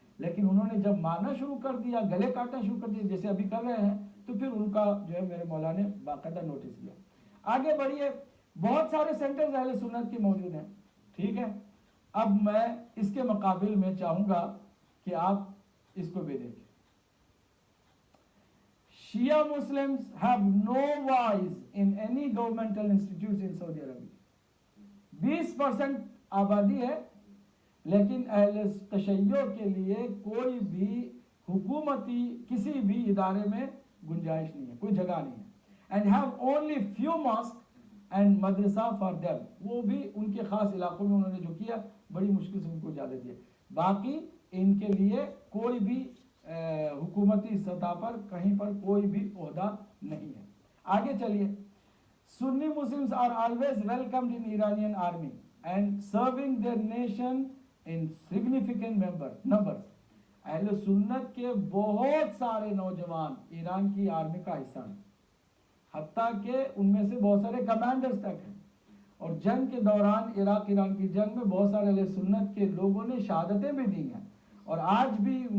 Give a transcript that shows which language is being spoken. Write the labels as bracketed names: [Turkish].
[Urdu] لیکن انہوں نے جب مارنا شروع کر دیا, گلے کاٹنا شروع کر دیا, جیسے ابھی کر رہے ہیں, تو پھر ان کا جو ہے میرے مولا نے باقاعدہ نوٹس لیا. آگے بڑھیے. بہت سارے سینٹرز اہل سنت کے موجود ہیں, ٹھیک ہے. اب میں اس کے مقابل میں چاہوں گا کہ آپ اس کو بھی دیکھیں. [English] Shia Muslims have no voice in any governmental institutes in Saudi Arabia. [Urdu] 20% آبادی ہے, لیکن اہل تشیع کے لیے کوئی بھی حکومتی کسی بھی ادارے میں گنجائش نہیں ہے, کوئی جگہ نہیں ہے. [English] And have only few mosques and madrasa for them. [Urdu] وہ بھی ان کے خاص علاقوں میں انہوں نے جو کیا, بڑی مشکل سے ان کو اجازت دیا. باقی ان کے لیے کوئی بھی حکومتی سطح پر کہیں پر کوئی بھی عہدہ نہیں ہے. آگے چلیے. [English] Sunni Muslims are always welcomed in Iranian army and serving their nation in significant numbers. [Urdu] اہل سنت کے بہت سارے نوجوان ایران کی آرمی کا حصہ ہیں، حتیٰ کہ ان میں سے بہت سارے کمانڈرز تک ہیں، اور جنگ کے دوران عراق ایران کی جنگ میں بہت سارے اہل سنت کے لوگوں نے شہادتیں بھی دی ہیں، اور آج بھی